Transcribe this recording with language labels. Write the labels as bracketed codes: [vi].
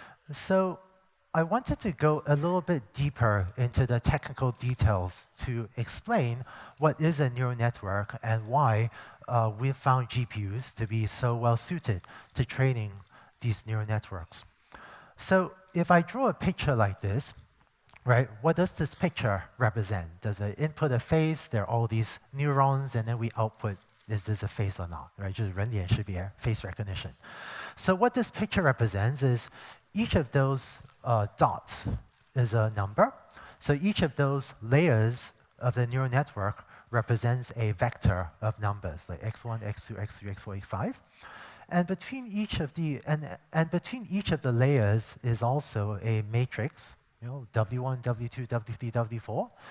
[en] So I wanted to go a little bit deeper into the technical details to explain what is a neural network and why we found GPUs to be so well suited to training these neural networks. So if I draw a picture like this, right, what does this picture represent? Does it input a face? There are all these neurons, and then we output, is this a face or not, right? [zh] 就是人脸识别, face recognition. [en] So what this picture represents is each of those dots is a number. So each of those layers of the neural network represents a vector of numbers, like x1, x2, x3, x4, x5. And between each of the layers is also a matrix, W1, W2, W3, W4.